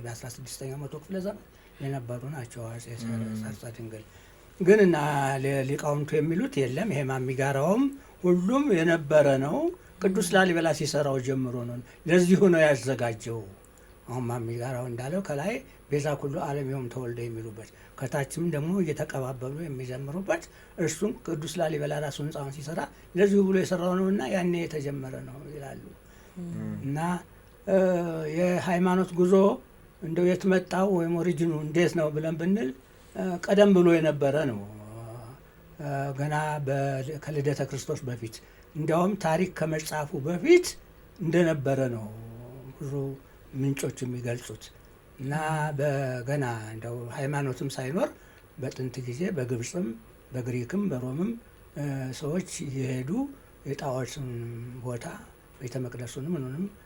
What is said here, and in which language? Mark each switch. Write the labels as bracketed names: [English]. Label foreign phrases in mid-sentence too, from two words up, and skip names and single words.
[Amharic] በ16ኛው መቶ ክፍለ ዘመን የነበሩ ናቸው አጼ ሰርጸ ድንግል። ግን እና ሊቃውንቱ የሚሉት የለም ይሄ ማሚጋራውም ሁሉም የነበረ ነው። ቅዱስ ላሊበላ ሲሰራው ጀምሮ ነው ለዚሁ ነው ያዘጋጀው። አሁን ማሚጋራው እንዳለው ከላይ [Geez] ቤዛ ኩሉ ዓለም ዮም ተወልደ [Amharic] የሚሉበት ከታችም ደግሞ እየተቀባበሉ የሚዘምሩበት እርሱም ቅዱስ ላሊበላ ራሱ ህንፃውን ሲሰራ ለዚሁ ብሎ የሰራው ነውና ያኔ የተጀመረ ነው ይላሉ። እና የሃይማኖት ጉዞ እንደው የት መጣው ወይም ኦሪጂኑ እንዴት ነው ብለን ብንል ቀደም ብሎ የነበረ ነው። ገና ከልደተ ክርስቶስ በፊት እንዲያውም ታሪክ ከመጻፉ በፊት እንደነበረ ነው ብዙ ምንጮች የሚገልጹት። እና በገና እንደው ሃይማኖትም ሳይኖር በጥንት ጊዜ በግብፅም በግሪክም በሮምም ሰዎች እየሄዱ የጣዖትን ቦታ ቤተ መቅደሱንም ምንም